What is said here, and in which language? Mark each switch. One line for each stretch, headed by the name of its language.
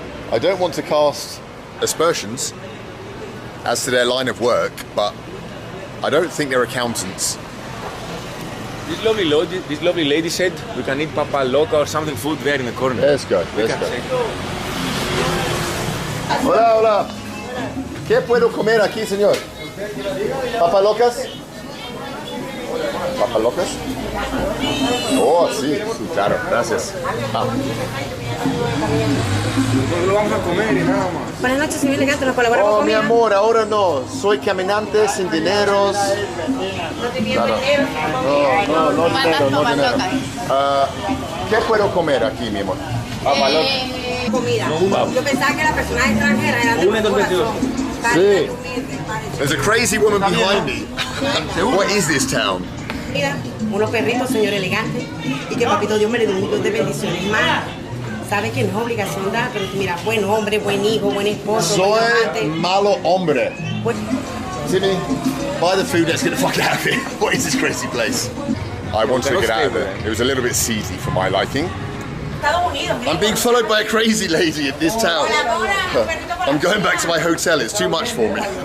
English: I don't want to cast aspersions as to their line of work, but I don't think they're accountants. This lovely lady said we can eat papa loca or something food there in the corner. Let's go, let's go.
Spanish: Hola, hola. ¿Qué puedo comer aquí, señor? ¿Papa locas? ¿Papa locas? Oh, sí, sí, claro, gracias. Ah. Nosotros lo vamos a comer y nada más. Buenas noches, señor elegante, nos colaboramos Oh, con mi amor, ahora no. Soy caminante sin dineros. No te pido Claro. dinero. No dinero. ¿Qué puedo comer aquí, mi amor? Papa locas. Comida. Yo pensaba que las personas extranjeras eran de buen corazón. Sí.
English: There's a crazy woman behind me. What is this town?
Spanish: Mira, unos perritos, señor elegante, y que papito Dios me le dé un millón de bendiciones más. Sabe que no es obligación dar, pero mira, buen hombre, buen hijo, buen esposo, Soy buen amante. malo hombre. Buen-
English: Timmy, buy the food, let's get the fuck out of here. What is this crazy place? I want to get out of there. It was a little bit seedy for my liking.
Spanish: Estados Unidos,
English: I'm being followed by a crazy lady in this town. I'm going back to my hotel, it's too much for me.